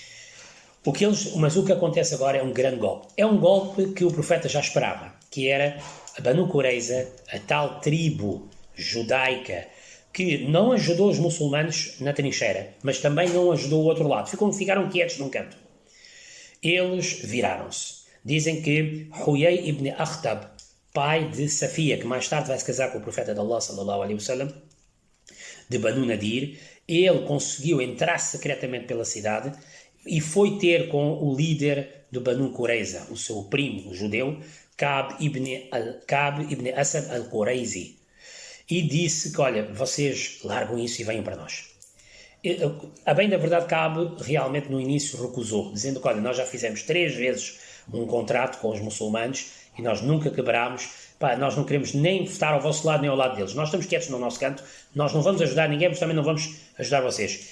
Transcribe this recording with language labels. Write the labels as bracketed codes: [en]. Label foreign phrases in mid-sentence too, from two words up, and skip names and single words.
[pt] Mas o que acontece agora é um grande golpe. É um golpe que o profeta já esperava, que era a Banu Qurayza, a tal tribo judaica que não ajudou os muçulmanos na trincheira, mas também não ajudou o outro lado. Ficaram quietos num canto. Eles viraram-se. Dizem que Huyay ibn Akhtab, pai de Safia, que mais tarde vai se casar com o profeta de Allah, [ar] صلى الله عليه وسلم, [pt] de Banu Nadir, ele conseguiu entrar secretamente pela cidade e foi ter com o líder do Banu Qurayza, o seu primo, o judeu, Ka'b ibn Asad al-Qurayzi, e disse que, olha, vocês largam isso e venham para nós. A bem da verdade, Ka'b realmente no início recusou, dizendo que, olha, nós já fizemos 3 vezes um contrato com os muçulmanos e nós nunca quebramos, nós não queremos nem estar ao vosso lado nem ao lado deles, nós estamos quietos no nosso canto, nós não vamos ajudar ninguém, mas também não vamos ajudar vocês.